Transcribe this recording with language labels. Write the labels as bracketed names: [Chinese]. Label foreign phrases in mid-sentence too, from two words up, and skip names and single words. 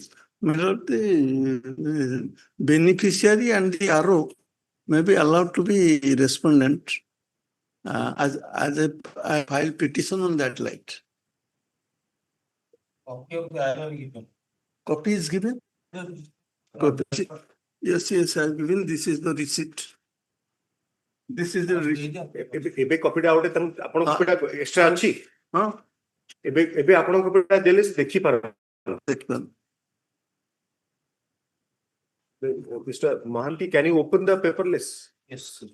[English] My lord, the beneficiary and the RO may be allowed to be respondent as I file petition on that light. Copy of the IR given. Copy is given? Copy. Yes, I have given. This is the receipt. This is the receipt. [Odia] ଏବେ କପିଟା ଗୋଟେ ଆପଣ କପିଟା ଏକ୍ସଟ୍ରା ଅଛି ହଁ ଏବେ ଆପଣଙ୍କ କପିଟା ଦେଲେ ଦେଖି ପାରନ୍ତି ଦେଖିପାରନ୍ତି. [English] Mr. Mohanty, can you open the paperless? Yes, sir.